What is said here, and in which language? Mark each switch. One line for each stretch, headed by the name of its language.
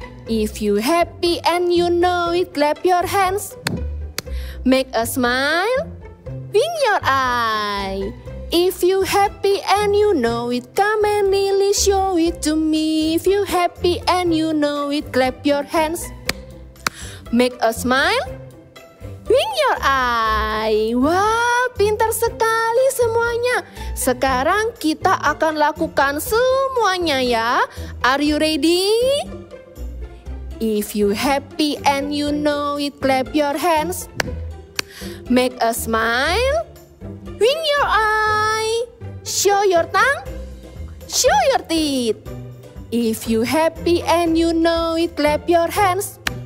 English: If you happy and you know it, clap your hands. Make a smile. Wink your eye. If you happy and you know it, come and really show it to me. If you happy and you know it, clap your hands. Make a smile. Wink your eye.
Indonesian: Wah, pintar sekali semuanya. Sekarang kita akan lakukan semuanya ya.
English: Are you ready? If you happy and you know it, clap your hands. Make a smile. Wink your eye. Show your tongue. Show your teeth. If you happy and you know it, clap your hands.